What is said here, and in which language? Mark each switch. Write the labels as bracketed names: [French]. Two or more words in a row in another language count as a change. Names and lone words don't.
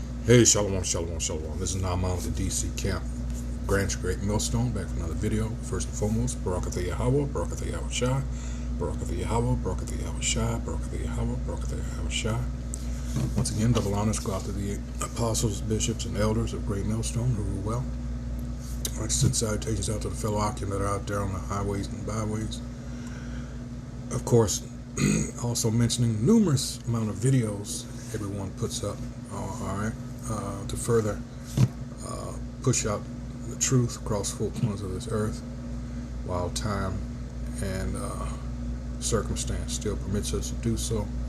[English] Hey, [Hebrew] שלום, שלום, שלום. [English] This is Naaman of the DC camp. Grant your great millstone, back with another video. First and foremost, [Hebrew] ברכתה יהוה, ברכתה יהוה שי, ברכתה יהוה, ברכתה יהוה שי, ברכתה יהוה, ברכתה יהוה שי. [English] Once again, double honors go out to the apostles, bishops, and elders of Great Millstone who rule well. I'd like to send salutations out to the fellow Akim that are out there on the highways and byways. Of course, also mentioning numerous amount of videos everyone puts up, alright, to further push out the truth across 4 corners of this earth, while time and circumstance still permits us to do so.